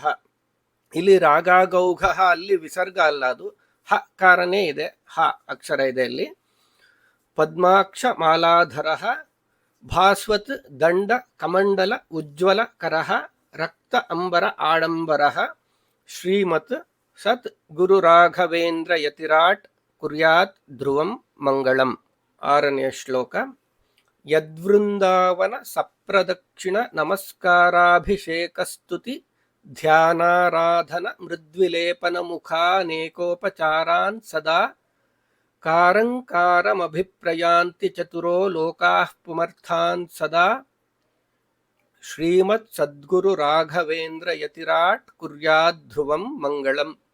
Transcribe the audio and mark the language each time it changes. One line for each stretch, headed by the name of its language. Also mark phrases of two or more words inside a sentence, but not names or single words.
Kannada: ಇಲ್ಲಿ ರಾಗ ಗೌಘ ಅಲ್ಲಿ ವಿಸರ್ಗ ಅಲ್ಲ, ಅದು ಹ ಕಾರನೇ ಇದೆ, ಹ ಅಕ್ಷರ ಇದೆ ಇಲ್ಲಿ.
Sanskrit: ಪದ್ಮಾಕ್ಷ ಮಾಲಾಧರ ಭಾಸ್ವತ್ ದಂಡ ಕಮಂಡಲ ಉಜ್ವಲ ಕರಹ ರಕ್ತ ಅಂಬರ ಆಡಂಬರ ಶ್ರೀಮತ್ ಸತ್ ಗುರು ರಾಘವೇಂದ್ರ ಯತಿರಾಟ್ ಕುರ್ಯಾತ್ ಧ್ರುವಂ ಮಂಗಳಂ.
Kannada: 6ನೇ ಶ್ಲೋಕ.
Sanskrit: ಯದ್ವೃಂದಾವನ ಸಪ್ರದಕ್ಷಿಣ ನಮಸ್ಕಾರಾಭಿಷೇಕಸ್ತುತಿ ಧ್ಯಾನಾರಾಧನ ಮೃದ್ವಿಲೇಪನ ಮುಖಾನೇಕೋಪಚಾರಾನ್ ಸದಾ ಕಾರಂಕಾರಮಭಿಪ್ರಯಾಂತಿ ಚತುರೋ ಲೋಕಾಃ ಪುಮರ್ಥಾನ್ ಸದಾ ಶ್ರೀಮತ್ ಸದ್ಗುರು ರಾಘವೇಂದ್ರ ಯತಿರಾಟ್ ಕುರ್ಯಾತ್ ಧ್ರುವಂ ಮಂಗಳಂ.